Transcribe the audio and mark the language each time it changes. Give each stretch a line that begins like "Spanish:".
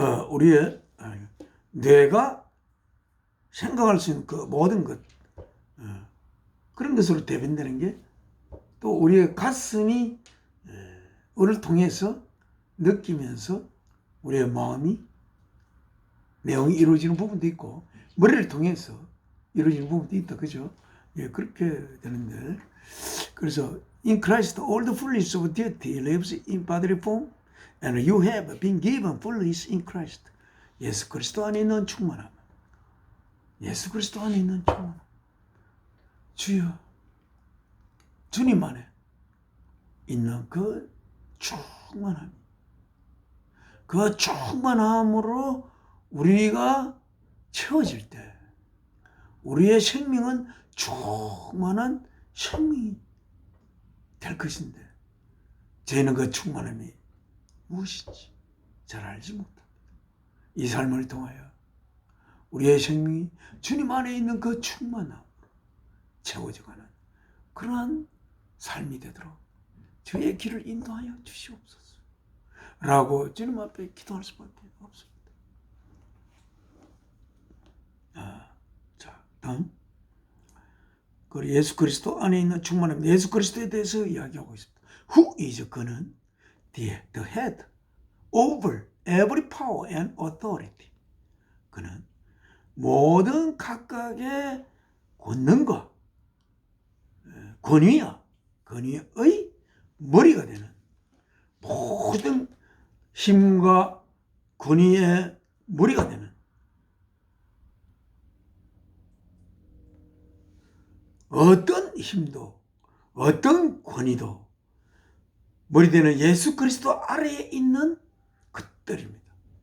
Korean: 우리의 뇌가 생각할 수 있는 그 모든 것, 그런 것으로 대변되는 게, 또 우리의 가슴이 을 통해서 느끼면서 우리의 마음이 내용이 이루어지는 부분도 있고, 머리를 통해서 이루어지는 부분도 있다, 그죠? 예, 그렇게 되는데, 그래서
English: in Christ all the fullness of deity lives in bodily form, and you have been given fullness in Christ.
Korean: 예수 그리스도 안에 있는 충만함, 예수 그리스도 안에 있는 충만함. 주여, 주님 안에 있는 그 충만함, 그 충만함으로 우리가 채워질 때 우리의 생명은 충만한 생명이 될 것인데, 저희는 그 충만함이 무엇인지 잘 알지 못합니다. 이 삶을 통하여 우리의 생명이 주님 안에 있는 그 충만함으로 채워져가는 그러한 삶이 되도록 저의 길을 인도하여 주시옵소서 라고 주님 앞에 기도할 수밖에 없습니다. 자, 다음, 예수 그리스도 안에 있는 충만함, 예수 그리스도에 대해서 이야기하고 있습니다.
English: Who is,
Korean: 그는
English: the head over every power and authority.
Korean: 그는 모든 각각의 권능과 권위의 머리가 되는, 모든 힘과 권위의 머리가 되는, 어떤 힘도 어떤 권위도 머리 되는 예수 그리스도 아래에 있는 것들입니다.